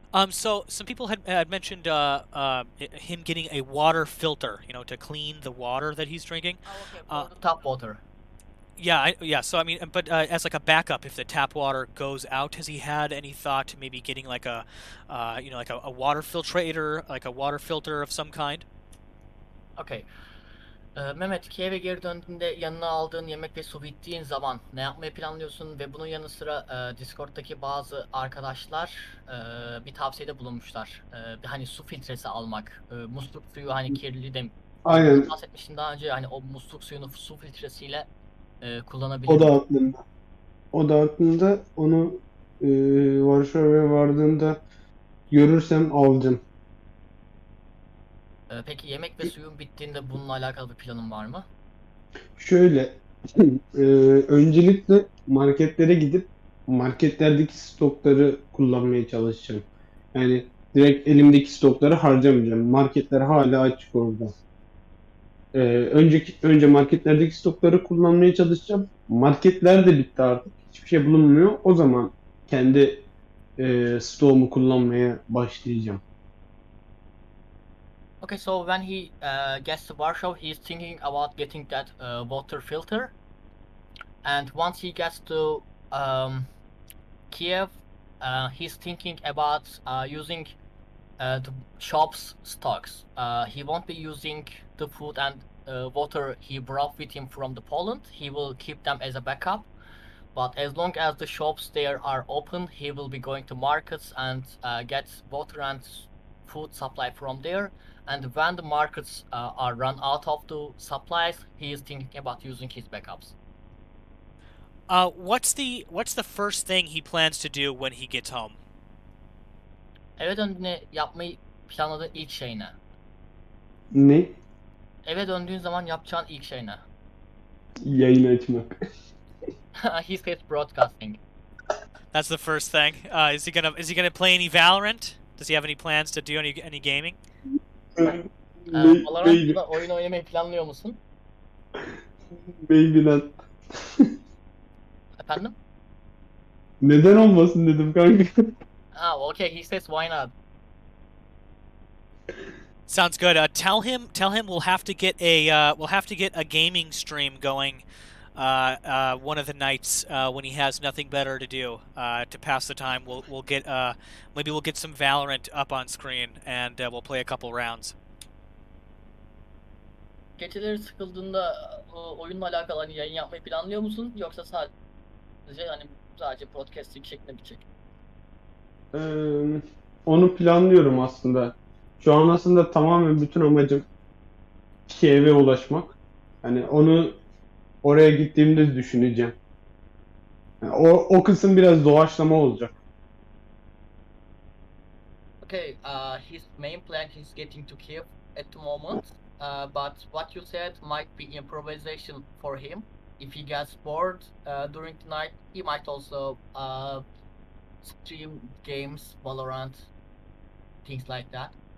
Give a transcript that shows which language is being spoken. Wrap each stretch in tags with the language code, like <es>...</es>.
<en>So some people had mentioned him getting a water filter, to clean the water that he's drinking. Oh, okay, for the tap water. Yeah. So I mean, but as like a backup, if the tap water goes out, has he had any thought to maybe getting like a water filtrator, like a water filter of some kind? Okay.</en> <tr>Mehmet, Kiev'e geri döndüğünde yanına aldığın yemek ve su bittiğin zaman ne yapmayı planlıyorsun ve bunun yanı sıra Discord'daki bazı arkadaşlar bir tavsiyede bulunmuşlar. Hani su filtresi almak, musluk suyu hani kirli de Aynen, bahsetmiştim daha önce, hani o musluk suyunu su filtresiyle o kullanabilirim. da aklımda. O da aklımda. Onu Varşova'ya vardığımda görürsem alacağım. Peki yemek ve suyun bittiğinde bununla alakalı bir planın var mı? Şöyle, e, öncelikle marketlere gidip marketlerdeki stokları kullanmaya çalışacağım. Yani direkt elimdeki stokları harcamayacağım. Marketler hala açık orada. Önce marketlerdeki stokları kullanmaya çalışacağım. Marketler de bitti artık. Hiçbir şey bulunmuyor. O zaman kendi stoğumu kullanmaya başlayacağım.</tr> <en>Okay, so when he gets to Warsaw, he's thinking about getting that water filter, and once he gets to Kiev, he's thinking about using the shop's stocks. He won't be using the food and water he brought with him from the Poland. He will keep them as a backup. But as long as the shops there are open, he will be going to markets and get water and food supply from there. And when the markets are run out of the supplies, he is thinking about using his backups. What's the first thing he plans to do when he gets home?</en> <tr>Eve döndüğünde yapmayı planladığın ilk şey ne? Ne? Eve döndüğün zaman yapacağın ilk şey ne? Yayın açmak.</tr> <en>He says broadcasting. That's the first thing. Is he gonna play any Valorant? Does he have any plans to do any gaming?</en> <tr>Valorant'ta oyun oynamayı planlıyor musun?</tr> <en>Maybe not.</en> <tr>Efendim? Neden olmasın dedim kanka.</tr> <en>Okay, he says why not? Sounds good. Tell him we'll have to get a gaming stream going one of the nights when he has nothing better to do to pass the time. Maybe we'll get some Valorant up on screen and we'll play a couple rounds.</en> <tr>Geceleri sıkıldığında oyunla alakalı hani yayın yapmayı planlıyor musun? Yoksa sadece podcasting şeklinde mi çek? Onu planlıyorum aslında. Şu an aslında tamamen bütün amacım Kiev'e ulaşmak. Hani onu oraya gittiğimde düşüneceğim. Yani o kısım biraz doğaçlama olacak.</tr> <en>Okay, his main plan is getting to Kiev at the moment. But what you said might be improvisation for him. If he gets bored during the night, he might also stream games, Valorant, things like that.</en>